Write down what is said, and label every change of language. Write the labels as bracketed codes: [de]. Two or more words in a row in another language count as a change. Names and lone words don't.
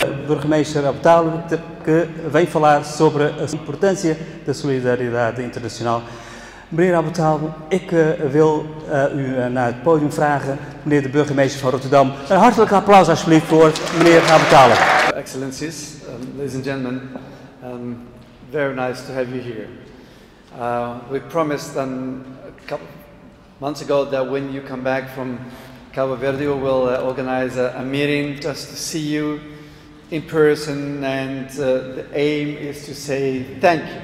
[nl] burgemeester Abdalo, [pt] que vem falar sobre a importância da solidariedade internacional. [nl] Meneer Abdalo, ik wil u naar het podium vragen, meneer de burgemeester van Rotterdam. Een hartelijk applaus alsjeblieft voor meneer Abdalo. [en] Excellencies, ladies and gentlemen, very nice to have you here. We promised a couple months ago that when you come back from Cabo Verde, we will organize a meeting just to see you in person, and the aim is to say thank you.